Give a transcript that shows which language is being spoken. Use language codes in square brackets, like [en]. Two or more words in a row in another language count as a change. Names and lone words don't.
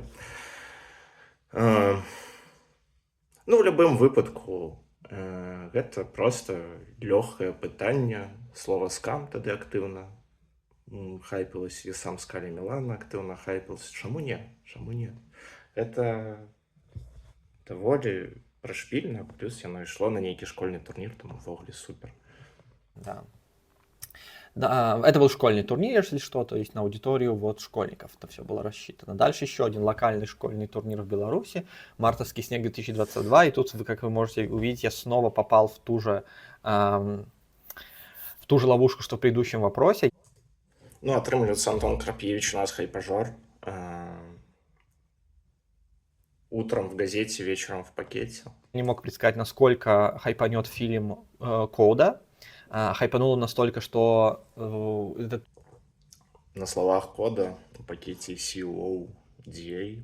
[be] Ну, ў любым выпадку, гэта проста лёгкае пытанне. Слова скам тады актыўна хайпілася, і сам Скаля Мілана актыўна хайпілася. Чаму не? Чаму не? Гэта даволі прашпільна, плюс яно ішло на нейкі школьны турнір, тому ўвогуле супер. [ru] Да. Да, это был школьный турнир, если что, то есть на аудиторию вот школьников это все было рассчитано. Дальше еще один локальный школьный турнир в Беларуси, мартовский снег 2022, и тут, как вы можете увидеть, я снова попал в ту же ловушку, что в предыдущем вопросе. [be] Ну, атрымліваецца, Антон Крап'евич у нас хайпажор. [ru] Утром в газете, вечером в пакете. Не мог предсказать, насколько хайпанет фильм «Кода». Хайпануло настолько, что на словах Кода, в пакете CODA.